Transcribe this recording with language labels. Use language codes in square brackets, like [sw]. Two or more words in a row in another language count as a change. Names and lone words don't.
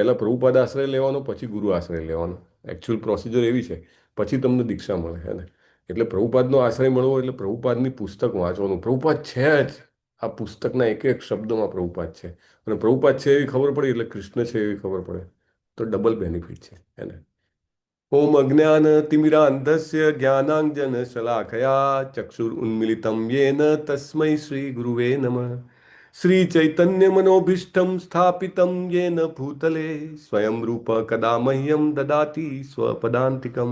[gu] પહેલાં પ્રભુપાદ આશ્રય લેવાનો, પછી ગુરુ આશ્રય લેવાનો. [en] actual procedure [gu] એવી છે, પછી તમને દીક્ષા મળે. હે ને? એટલે પ્રભુપાદનો આશ્રય મળવો એટલે પ્રભુપાદની પુસ્તક વાંચવાનું. પ્રભુપાદ છે જ, આ પુસ્તકના એક એક શબ્દમાં પ્રભુપાદ છે. અને પ્રભુપાદ છે એવી ખબર પડી એટલે કૃષ્ણ છે એવી ખબર પડે, તો [en] double benefit [gu] છે. હે ને? [sa] ओम अज्ञान तिमिरांधस्य ज्ञानांजन शलाकया चक्षुरुन्मिलितं येन तस्मै श्री गुरुवे नमः. श्री चैतन्य मनोभीष्टं स्थापितं येन भूतले स्वयं रूप कदा मह्यं ददाति स्वपदान्तिकं.